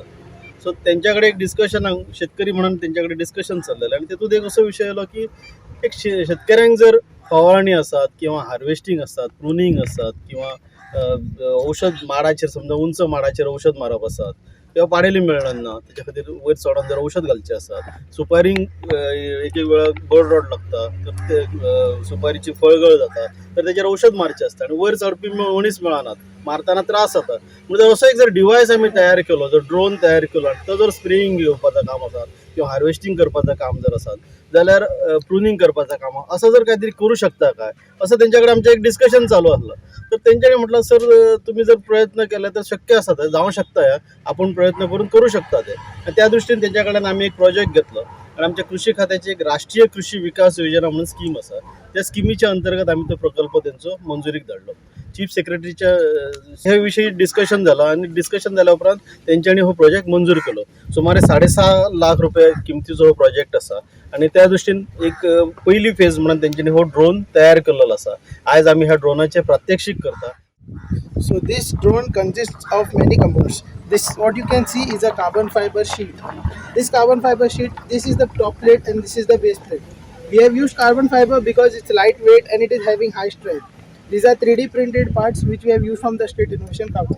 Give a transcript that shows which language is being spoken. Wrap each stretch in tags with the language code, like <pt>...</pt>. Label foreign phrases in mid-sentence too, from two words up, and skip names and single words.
<kok>सो तेंच्या कडेन एक डिस्कशनाक शेतकरी म्हणून तेंच्या कडेन डिस्कशन चल्लेलें आणि तेतूंत एक असो विशय आयलो की एक शेतकऱ्यांक जर फवारणी आसात किंवा हार्वेस्टिंग आसात, प्रुनिंग आसात किंवा औषध माडाचेर समजा उंच माडाचेर औषध मारप आसात किंवा पाडेली मेळना तेच्या खातीर वयर चडोन जर औषध घालचें आसात, सुपारींक एक एक वेळा गोड रोड लागता तर ते सुपारीची फळगळ जाता तर तेचेर औषध मारचें आसता आनी वयर चडपी मनीस मेळनात, मारतना त्रास जाता. म्हणजे असो एक जर डिवायस आमी तयार केलो, जर ड्रोन तयार केलो आनी तो जर स्प्रेईंग घेवपाचो काम आसात किंवा हार्वेस्टिंग करपाचें काम जर आसात जाल्यार प्रुनिंग करपाचें काम</kok> <mr>असं जर काहीतरी करू शकता काय असं त्यांच्याकडे आमचं एक डिस्कशन चालू असलं. तर त्यांच्यानी म्हटलं सर तुम्ही जर प्रयत्न केले तर</mr> <kok>शक्य आसा ते जावं शकता,</kok> <mr>आपण प्रयत्न करून करू शकता ते. आणि त्या दृष्टीने त्यांच्याकडे आम्ही एक प्रोजेक्ट घेतलो आणि आमच्या कृषी खात्याची एक राष्ट्रीय कृषी विकास योजना म्हणून स्कीम आसा. त्या स्किमीच्या अंतर्गत आम्ही तो प्रकल्प</mr> <kok>त्यांचो मंजुरीक धाडलो.</kok> <mr>चीफ सेक्रेटरीच्या हे विषयी डिस्कशन झालं आणि डिस्कशन झाल्या उपरांत त्यांच्यानी हो प्रोजेक्ट मंजूर केलो. सुमारे 6.5 लाख रुपये किमतीचो हो प्रोजेक्ट आसा आणि त्या दृष्टीन एक पहिली फेज म्हणून त्यांच्यानी हो ड्रोन तयार केलेलो आसा. आज आम्ही ह्या ड्रोनाचे प्रात्यक्षिक करता.</mr> <en>So this drone consists of many components. This, what you can see, is a carbon fiber sheet. This carbon fiber sheet, this is the top plate and this is the base plate. We have used carbon fiber because it's lightweight and it is having high strength. These are 3D printed parts which we have used from the State Innovation Council.</en>